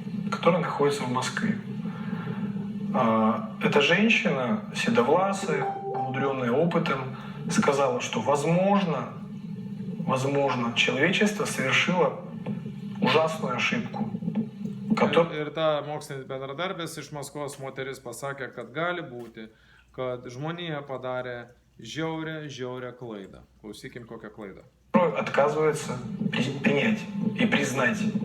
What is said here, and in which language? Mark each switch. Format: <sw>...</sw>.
<ru>Который находится в Москве. Эта женщина, седовласая, умудренная опытом, сказала, что возможно, человечество совершило ужасную ошибку.</ru> <lt>Ir ta mokslinis bendradarbis iš Maskvos moteris pasakė, kad gali būti, kad žmonija padarė žiaurę klaidą. Klausykim, kokią klaidą.</lt> <ru>Отказывается принять и признать.</ru>